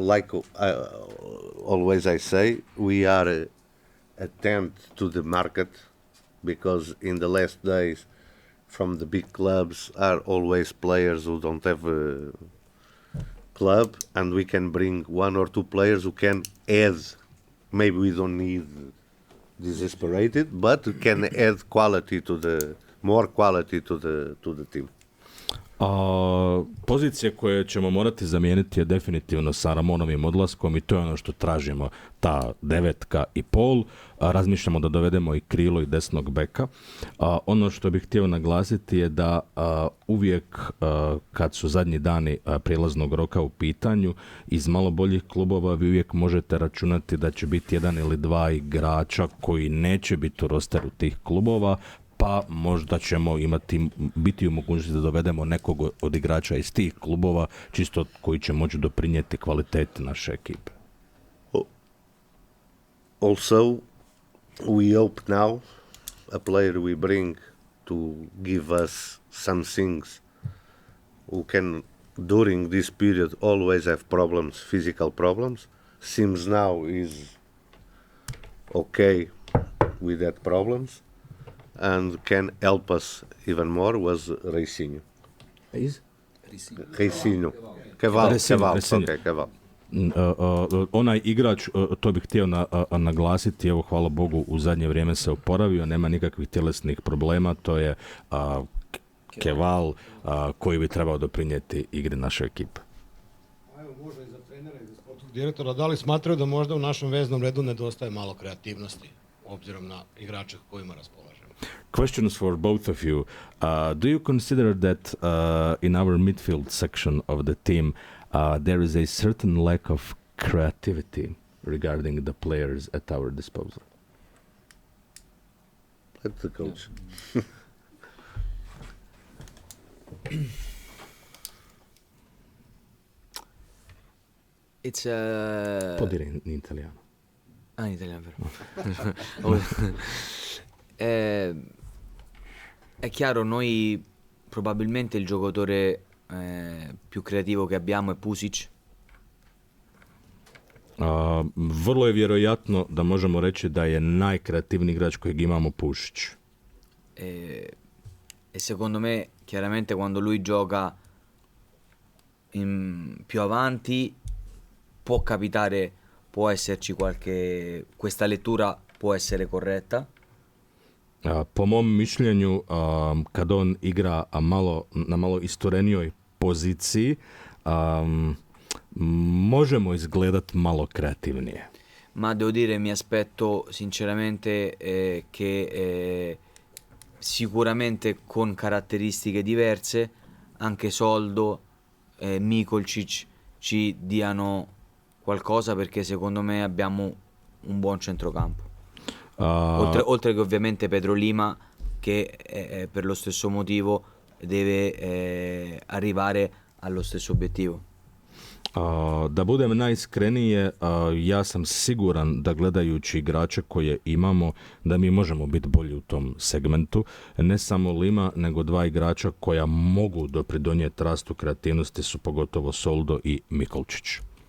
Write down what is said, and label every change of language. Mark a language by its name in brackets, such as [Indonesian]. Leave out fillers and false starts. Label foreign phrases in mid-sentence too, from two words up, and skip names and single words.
[English] like always I say, we are attend to the market, because in the last days from the big clubs are always players who don't have a club, and we can bring one or two players who can add, maybe we don't need desesperated, but can add quality to the, more quality to the team. [Croatian] Pozicije koje ćemo morati zamijeniti je definitivno sa Ramonovim odlaskom i to je ono što tražimo, ta 9,5. Razmišljamo da dovedemo i krilo i desnog beka. Ono što bih htio naglasiti je da uvijek kad su zadnji dani prijelaznog roka u pitanju, iz malo boljih klubova vi uvijek možete računati da će biti jedan ili dva igrača koji neće biti u rosteru tih klubova, pa možda ćemo biti u mogućnosti da dovedemo nekog od igrača iz tih klubova, čisto koji će moći doprinijeti kvaliteti naše ekipe. [English] Also, we hope now a player we bring to give us some things who can, during this period, always have problems, physical problems. Seems now is okay with that problems, and can help us even more was Reisinho. Reisinho. Keval. [Croatian] Onaj igrač, to bih htio naglasiti, evo hvala Bogu u zadnje vrijeme se oporavio, nema nikakvih tjelesnih problema, to je keval koji bi trebao doprinijeti igri naše ekipe. Evo, možda i za trenera i za sportskog direktora, da li smatraju da možda u našem veznom redu nedostaje malo kreativnosti, obzirom na igrače kojima raspolažemo? [English] Questions for both of you. Do you consider that in our midfield section of the team there is a certain lack of creativity regarding the players at our disposal? Let the coach. It's [Italian] Può dire in italiano. in italiano vero. È chiaro, noi probabilmente il giocatore più creativo che abbiamo è Pusic. [Croatian] Vrlo je vjerojatno da možemo reći da je najkreativniji igrač kojeg imamo Pušić. [Italian] E secondo me chiaramente quando lui gioca più avanti può capitare, può esserci questa lettura può essere corretta. [Croatian] Po mom mišljenju, kad on igra na malo isturenijoj poziciji, možemo izgledat malo kreativnije. [Italian] Ma devo dire, mi aspetto sinceramente che sicuramente con caratteristiche diverse anche Soldo e Mikolčić ci diano qualcosa, perché secondo me abbiamo un buon centrocampo. Oltre che ovviamente Pedro Lima, che per lo stesso motivo deve arrivare allo stesso obiettivo. [Croatian] Da budem najiskrenije, ja sam siguran da gledajući igrače koje imamo, da mi možemo biti bolji u tom segmentu. Ne samo Lima, nego dva igrača koja mogu dopridonijeti rastu kreativnosti su pogotovo Soldo i Mikolčić.